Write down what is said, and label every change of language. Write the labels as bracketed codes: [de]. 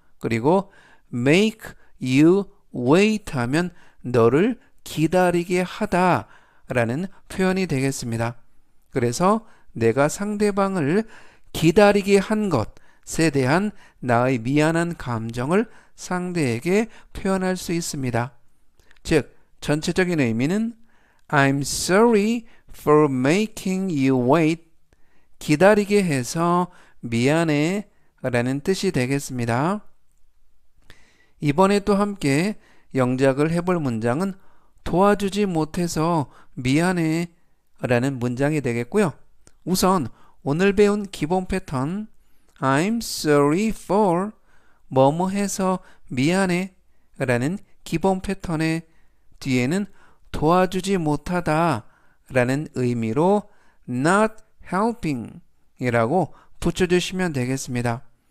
[ko] 그리고 [en] make you wait [ko] 하면 너를 기다리게 하다 라는 표현이 되겠습니다. 그래서 내가 상대방을 기다리게 한 것에 대한 나의 미안한 감정을 상대에게 표현할 수 있습니다. 즉, 전체적인 의미는 [en] I'm sorry for making you wait. [ko] 기다리게 해서 미안해 라는 뜻이 되겠습니다. 이번에 또 함께 영작을 해볼 문장은 도와주지 못해서 미안해 라는 문장이 되겠고요. 우선 오늘 배운 기본 패턴 [en] I'm sorry for [ko] 뭐뭐 해서 미안해 라는 기본 패턴의 뒤에는 도와주지 못하다 라는 의미로 [en] not helping [ko] 이라고 붙여주시면 되겠습니다.